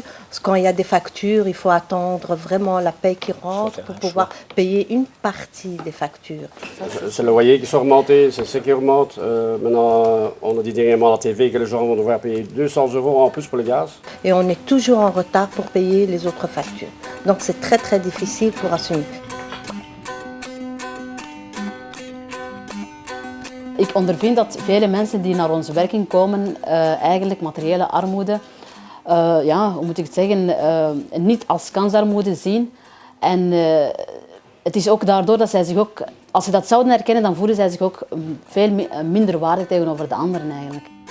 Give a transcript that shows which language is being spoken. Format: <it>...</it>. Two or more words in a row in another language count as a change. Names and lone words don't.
<fr>Quand il y a des factures, il faut attendre vraiment la paie qui rentre pour pouvoir payer une partie des factures. C'est le loyer qui sont remontés, c'est ce qui remonte. Maintenant, on a dit dernièrement à la TV que les gens vont devoir payer 200 € en plus pour le gaz. Et on est toujours en retard pour payer les autres factures. Donc c'est très très difficile pour assumer.</fr> <nl>Ik ondervind dat vele mensen die naar onze werking komen eigenlijk materiële armoede, ja, hoe moet ik het zeggen, niet als kansarmoede zien. En het is ook daardoor dat zij zich ook, als ze dat zouden herkennen, dan voelen zij zich ook veel minder waardig tegenover de anderen eigenlijk.</nl>